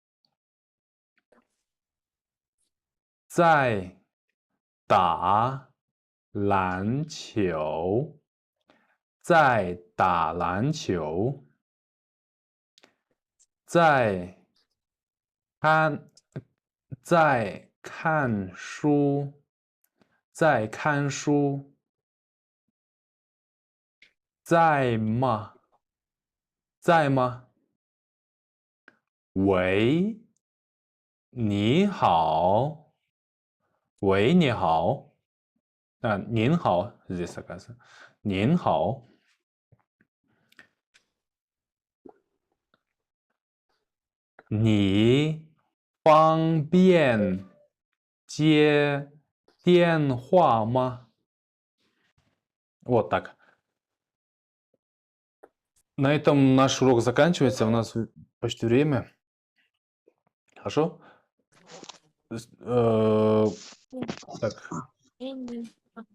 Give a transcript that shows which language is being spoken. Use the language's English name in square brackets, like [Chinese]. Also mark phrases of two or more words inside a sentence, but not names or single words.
[Chinese] 在打篮球，在打篮球，在看书，在看书，在吗？在吗？喂，你好，喂，你好。 [Russian] 您好 ，здесь оказывается. [Chinese] 您好。你方便接电话吗？ [Russian] Вот так. На этом наш урок заканчивается. У нас почти время. Хорошо? Так.